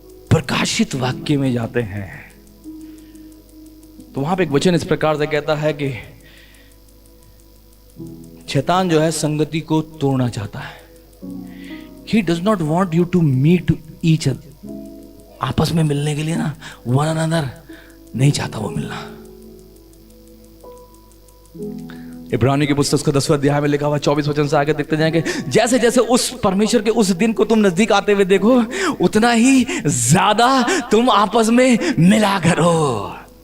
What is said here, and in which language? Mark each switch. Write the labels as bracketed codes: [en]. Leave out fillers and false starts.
[hi] प्रकाशित वाक्य में जाते हैं तो वहां पे एक वचन इस प्रकार से कहता है कि शैतान जो है संगति को तोड़ना चाहता है। [en] He does not want you to meet each other. [hi] आपस में मिलने के लिए ना, [en] one another [hi] नहीं चाहता वो मिलना। इब्रानी की पुस्तक का 10वां अध्याय में लिखा हुआ 24 वचन से आगे देखते जाएंगे, जैसे जैसे उस परमेश्वर के उस दिन को तुम नजदीक आते हुए देखो, उतना ही ज्यादा तुम आपस में मिला करो।